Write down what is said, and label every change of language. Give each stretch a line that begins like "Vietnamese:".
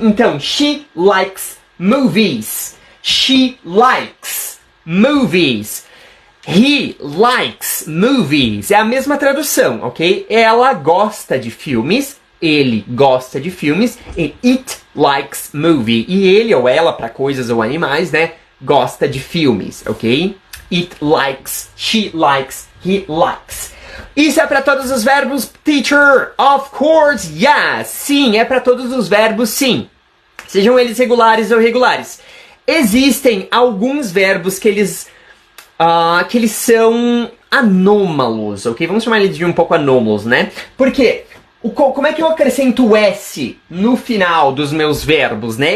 English: Então, she likes movies. She likes movies. He likes movies.
Portuguese: É a mesma tradução, ok? Ela gosta de filmes. Ele gosta de filmes. E
English: it likes movie.
Portuguese: E ele ou ela, para coisas ou animais, né? Gosta de filmes, ok?
English: It likes, she likes, he likes.
Portuguese: Isso é para todos os verbos, teacher?
English: Of course, yes.
Portuguese: Sim, é para todos os verbos, sim. Sejam eles regulares ou irregulares. Existem alguns verbos que eles são anômalos, ok? Vamos chamar eles de um pouco anômalos, né? Por quê? Como é que eu acrescento o S no final dos meus verbos, né?